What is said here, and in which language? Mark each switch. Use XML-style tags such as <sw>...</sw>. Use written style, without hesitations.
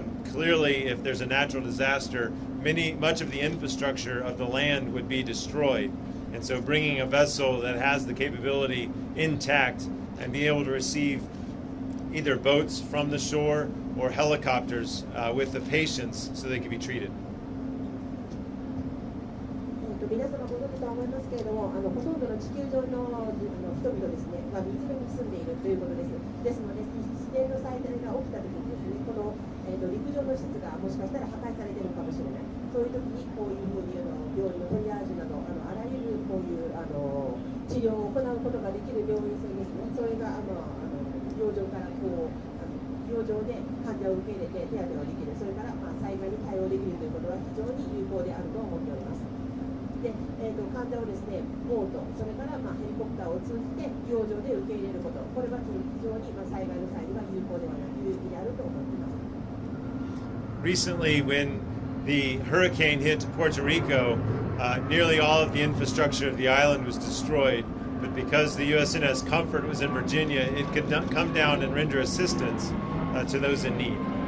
<en>Clearly, if there's a natural disaster, much of the infrastructure of the land would be destroyed. And so bringing a vessel that has the capability intact and be able to receive either boats from the shore or helicopters with the patients so they can be treated.</en> <ja>皆様ご存知とは思いますけれども、ほとんどの地球上の人々ですね、湖に住んでいるということです。ですので、自然の災害が起きたときにですね、この、陸上の施設がもしかしたら破壊されているかもしれない。そういうときにこういうふうに病院のトリアージなどあらゆるこういう治療を行うことができる病院船ですね。それが洋上から洋上で患者を受け入れて手当てができる。それから災害に対応できるということは非常に有効であると思っております。で、患者をですね、ボート、それからヘリコプターを通じて洋上で受け入れること、これは非常に災害の際には有効ではない、有意義であると思っています。</ja> <en>Recently, when the hurricane hit Puerto Rico, nearly all of the infrastructure of the island was destroyed. But because the USNS Comfort was in Virginia, it could come down and render assistance to those in need.</en>